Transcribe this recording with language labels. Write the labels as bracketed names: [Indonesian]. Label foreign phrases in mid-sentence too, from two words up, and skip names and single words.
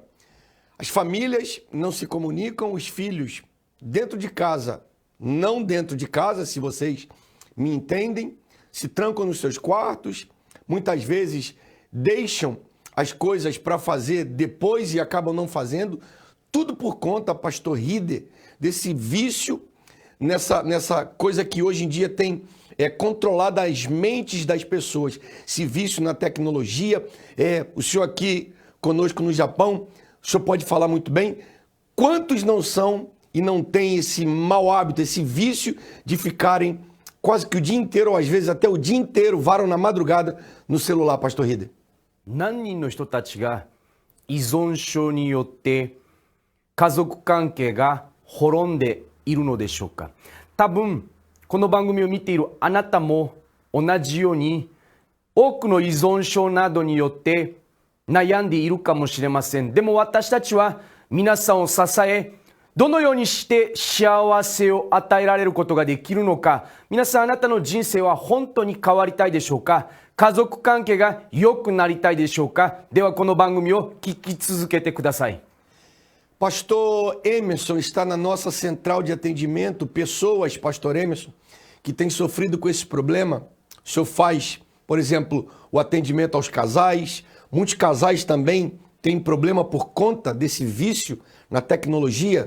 [Portuguese] As famílias não se comunicam, os filhos dentro de casa, não dentro de casa, se vocês me entendem, se trancam nos seus quartos, muitas vezes deixam as coisas para fazer depois e acabam não fazendo, tudo por conta, pastor Rider, desse vício, nessa coisa que hoje em dia tem controlado as mentes das pessoas, esse vício na tecnologia. O senhor aqui conosco no Japão, o senhor pode falar muito bem, quantos não são e não têm esse mau hábito, esse vício de ficarem quase que o dia inteiro, ou às vezes até o dia inteiro, varam na madrugada no celular, pastor Rider? [Japanese] 何人の人たちが依存症によって家族関係が滅んでいるのでしょうか。多分この番組を見ているあなたも同じように多くの依存症などによって悩んでいるかもしれません。でも私たちは皆さんを支え、どのようにして幸せを与えられることができるのか。皆さん、あなたの人生は本当に変わりたいでしょうか。家族関係が良くなりたいでしょうか。ではこの番組を聞き続けてください。 [Portuguese] Pastor Emerson está na nossa central de atendimento, pessoas, pastor Emerson, que têm sofrido com esse problema. O senhor faz, por exemplo, o atendimento aos casais. Muitos casais também têm problema por conta desse vício na tecnologia.